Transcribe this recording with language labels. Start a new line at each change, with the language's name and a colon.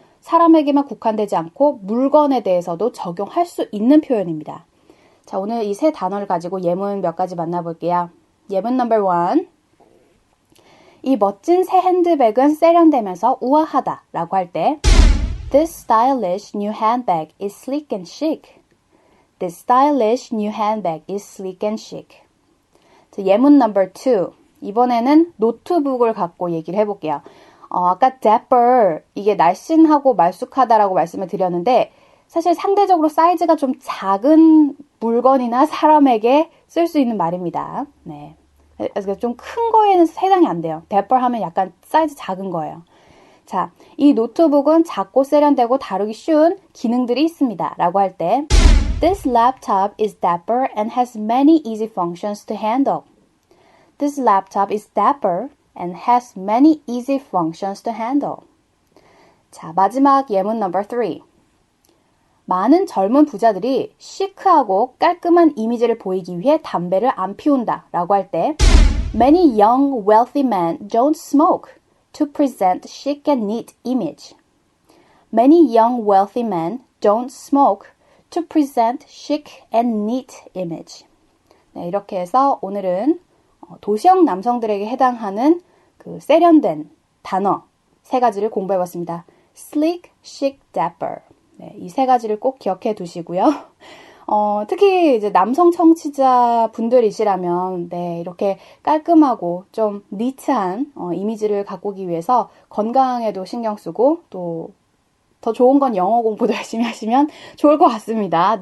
Korean: 사람에게만 국한되지 않고 물건에 대해서도 적용할 수 있는 표현입니다. 자, 오늘 이 세 단어를 가지고 예문 몇 가지 만나볼게요. 예문 넘버 1. 이 멋진 새 핸드백은 세련되면서 우아하다 라고 할 때
English: This stylish new handbag is sleek and chic. This stylish new handbag is sleek and chic.
Korean: 자, 예문 넘버 2. 이번에는 노트북을 갖고 얘기를 해볼게요. 아까 dapper, 이게 날씬하고 말쑥하다라고 말씀을 드렸는데 사실 상대적으로 사이즈가 좀 작은 물건이나 사람에게 쓸 수 있는 말입니다. 네. 그래서 좀 큰 거에는 해당이 안 돼요. dapper 하면 약간 사이즈 작은 거예요. 자, 이 노트북은 작고 세련되고 다루기 쉬운 기능들이 있습니다. 라고 할 때
English: This laptop is dapper and has many easy functions to handle. This laptop is dapper and has many easy functions to handle.
Korean: 자, 마지막 예문 넘버 3. 많은 젊은 부자들이 시크하고 깔끔한 이미지를 보이기 위해 담배를 안 피운다 라고 할 때
English: Many young wealthy men don't smoke to present chic and neat image. Many young wealthy men don't smoke to present chic and neat image.
Korean: 네, 이렇게 해서 오늘은 도시형 남성들에게 해당하는 그 세련된 단어 세 가지를 공부해봤습니다.
English: sleek, chic, dapper.
Korean: 네, 이 세 가지를 꼭 기억해 두시고요. 특히 이제 남성 청취자 분들이시라면 네, 이렇게 깔끔하고 좀 니트한 이미지를 가꾸기 위해서 건강에도 신경 쓰고 또 더 좋은 건 영어 공부도 열심히 하시면 좋을 것 같습니다.